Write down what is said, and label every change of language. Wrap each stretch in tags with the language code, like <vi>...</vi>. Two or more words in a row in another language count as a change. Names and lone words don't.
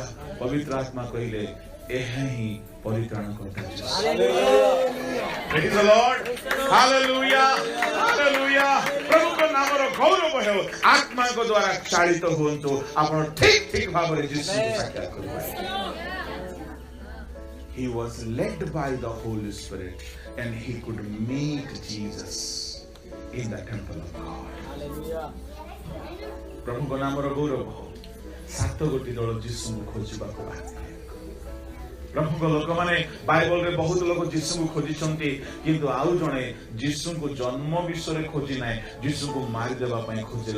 <or>ପବିତ୍ର ଆତ୍ମା କହିଲେ ଏହା ହିଁ ପରିତ୍ରାଣ କର୍ତ୍ତା ଯୀଶୁ।</or> <en>Praise the Lord. ହାଲେଲୁୟା, ହାଲେଲୁୟା।</en> <or>ପ୍ରଭୁଙ୍କ ନାମର ଗୌରବ ହେଉ। ଆତ୍ମାଙ୍କ ଦ୍ୱାରା ଚାଳିତ ହୁଅନ୍ତୁ, ଆପଣ ଠିକ ଭାବରେ ଯୀଶୁଙ୍କୁ ସାକ୍ଷାତ କରିପାରିବେ।</or> <en>He was led by the Holy Spirit and he could meet Jesus in the temple of God.</en> <or>ପ୍ରଭୁଙ୍କ ନାମର ଗୌରବ ହେଉ। 7 ଗୋଟି ଦଳ ଯୀଶୁଙ୍କୁ ଖୋଜିବାକୁ ବାହାରିଲେ। ପ୍ରଭୁଙ୍କ ଲୋକମାନେ ବାଇବଲରେ ବହୁତ ଲୋକ ଯୀଶୁଙ୍କୁ ଖୋଜିଛନ୍ତି, କିନ୍ତୁ ଆଉ ଜଣେ ଯୀଶୁଙ୍କୁ ଜନ୍ମ ବିଷୟରେ ଖୋଜି ନାହିଁ, ଯୀଶୁଙ୍କୁ ମାରିଦେବା ପାଇଁ ଖୋଜିଲା।</or>